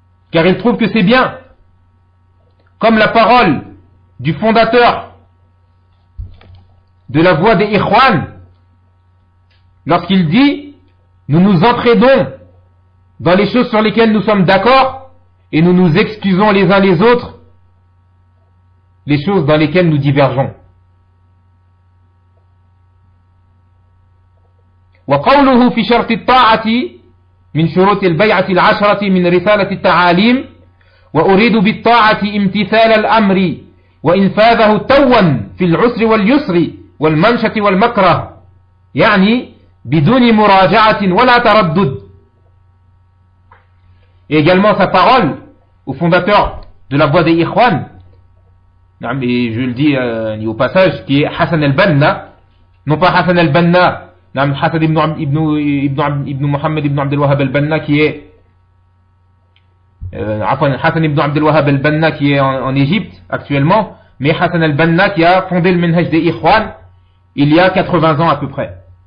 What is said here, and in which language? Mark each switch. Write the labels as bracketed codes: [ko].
[fr] car ils trouvent que c'est bien, comme la parole du fondateur de la voie des Ikhwan. Lorsqu'il dit, nous nous entraînons dans les choses sur lesquelles nous sommes d'accord et nous nous excusons les uns les autres les choses dans lesquelles nous divergeons. [ar] وقوله في شرط الطاعة من شروط البيعة العشرة من رسالة التعاليم وأريد بالطاعة امتثال الأمر وإنفاذه توا في العسر واليسر والمنشة والمكره بدون مراجعة ولا تردد. [fr] Et également sa parole au fondateur de la voie des Ikhwan, et je le dis au passage, qui est Hassan al-Banna, non pas Hassan al-Banna, Hassan ibn Muhammad ibn Abdel Wahhab al-Banna, qui est en Égypte actuellement, mais Hassan al-Banna qui a fondé le Minhaj des Ikhwan il y a 80 ans à peu près.